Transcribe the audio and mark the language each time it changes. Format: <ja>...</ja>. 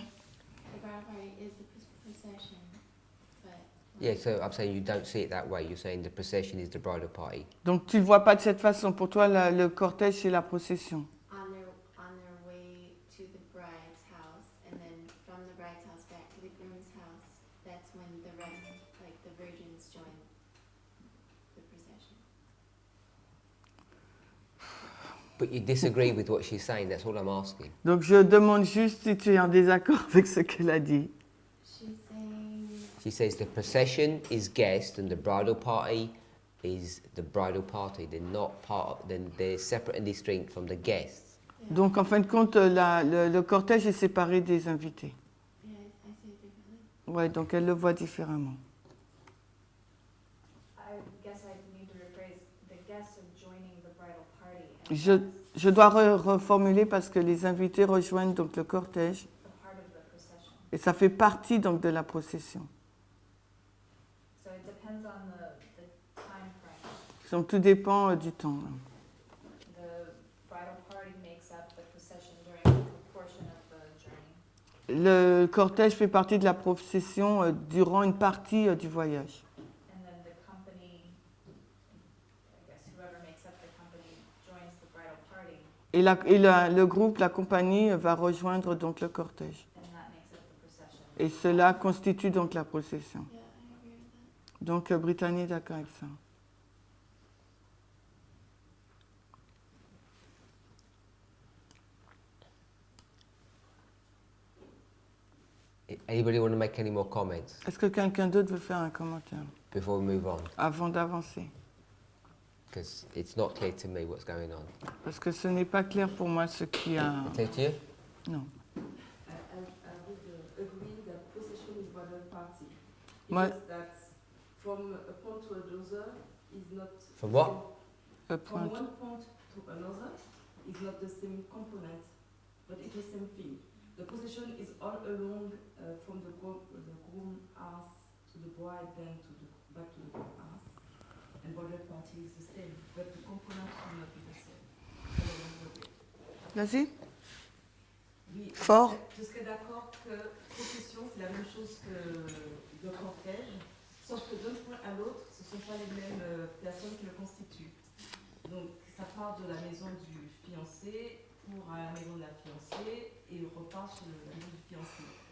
<en>The bridal party is the procession, but Yeah, so I'm saying you don't see it that way. You're saying the procession is the bridal party.</en> <fr>Donc tu ne le vois pas de cette façon. Pour toi, le cortège, c'est la procession.</fr> <en>on their way to the bride's house, and then from the bride's house back to the groom's house. That's when the rest, like the virgins, join the procession. But you disagree with what she's saying. That's all I'm asking.</en> <fr>Donc je demande juste si tu es en désaccord avec ce qu'elle a dit.</fr> <en>She's saying, She says the procession is guest and the bridal party is the bridal party. They're not they're separate and distinct from the guests.</en> <fr>Donc en fin de compte, le cortège est séparé des invités.</fr> <en>yeah, I say it differently.</en> <fr>Ouais, donc elle le voit différemment.</fr> <en>I guess I need to rephrase, the guests are joining the bridal party. And</en> <fr>Je dois reformuler parce que les invités rejoignent donc le cortège</fr> <en>that's a part of the procession.</en> <fr>et ça fait partie donc de la procession.</fr> <en>So it depends on the time frame.</en> <fr>Donc tout dépend du temps.</fr> <en>The bridal party makes up the procession during a portion of the journey.</en> <fr>Le cortège fait partie de la procession durant une partie du voyage.</fr> <en>And then the company, I guess whoever makes up the company joins the bridal party,</en> <fr>Et le groupe, la compagnie, va rejoindre donc le cortège.</fr> <en>and that makes up the procession.</en> <fr>Et cela constitue donc la procession.</fr> <en>Yeah, I agree with that.</en> <fr>Donc Brittany est d'accord avec ça.</fr> <en>Anybody want to make any more comments</en> <fr>Est-ce que quelqu'un d'autre veut faire un commentaire</fr> <en>before we move on?</en> <fr>avant d'avancer?</fr> <en>Because it's not clear to me what's going on.</en> <fr>Parce que ce n'est pas clair pour moi ce qui a...</fr> <en>Clear to you?</en> <fr>Non.</fr> <en>I would agree that procession is bridal party.</en> <fr>Moi-</fr> <en>Because that from a point to another is not... From what?</en> <fr>Le</fr> <en>From point. one point to another is not the same component, but it's the same thing. The procession is all along from the groom house to the bride, then to the back to the groom house. And bridal party is the same, but the components will not be the same. all along the way.</en> <fr>Vas-y. Oui, Fort. Je serais d'accord que procession, c'est la même chose que le cortège, sauf que d'un point à l'autre, ce ne sont pas les mêmes personnes qui le constituent. Donc, ça part de la maison du fiancé pour la maison de la fiancée et repart sur la maison du fiancé.</fr>